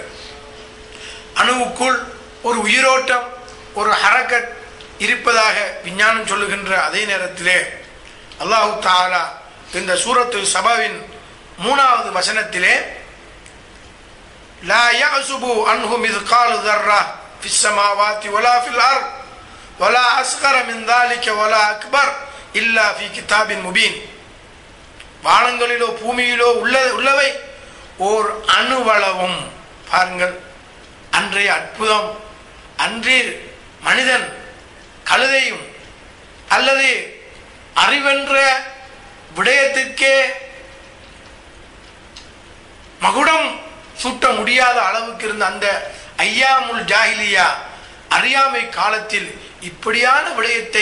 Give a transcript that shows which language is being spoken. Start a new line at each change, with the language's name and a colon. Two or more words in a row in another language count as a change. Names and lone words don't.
Tamil: அணுவுக்குள் ஒரு உயிரோட்டம், ஒரு ஹரக்கத் இருப்பதாக விஞ்ஞானம் சொல்லுகின்ற அதே நேரத்திலே
Arabic: الله تعالى
Tamil: இந்த சூரத்து சபாவின் 3வது வசனத்திலே
Arabic: لا يعزب عنه مثقال ذرة في السماوات ولا في الأرض ولا أصغر من ذلك ولا أكبر إلا في كتاب مبين.
Tamil: வானங்களிலோ பூமியிலோ உள்ளவை ஓர் அணுவளவும், பாருங்கள் அன்றைய அற்புதம், அன்றே மனிதன் கழுதையும் அல்லது அறிவென்ற விடயத்திற்கே மகுடம் சூட்ட முடியாத அளவுக்கு இருந்த அந்த
Arabic: أيام الجاهلية
Tamil: அறியாமை காலத்தில் இப்படியான விடயத்தை